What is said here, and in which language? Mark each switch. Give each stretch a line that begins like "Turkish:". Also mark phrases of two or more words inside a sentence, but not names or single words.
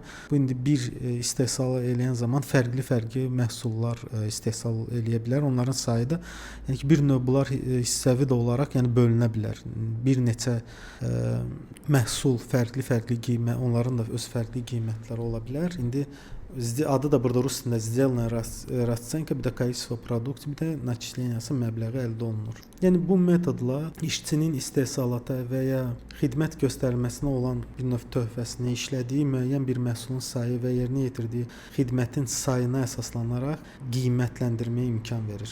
Azerbaijani: Bu indi bir istehsal edən zaman fərqli məhsullar istehsal eləyə bilər. Onların sayı da yəni ki bir növ bunlar hissəvi də olaraq yəni bölünə bilər. Bir neçə məhsul fərqli qiymət, onların da öz fərqli qiymətləri ola bilər. İndi adı da burada rus dilində
Russian: сделанная расценка,
Azerbaijani: bir də
Russian: количество продукции,
Azerbaijani: bir də начислениясы məbləği əldə olunur. Yəni bu metodla işçinin istehsalata və ya xidmət göstərilməsinə olan bir növ töhfəsini işlədiyi müəyyən bir məhsulun sayı və yerinə yetirdiyi xidmətin sayına əsaslanaraq qiymətləndirməyə imkan verir.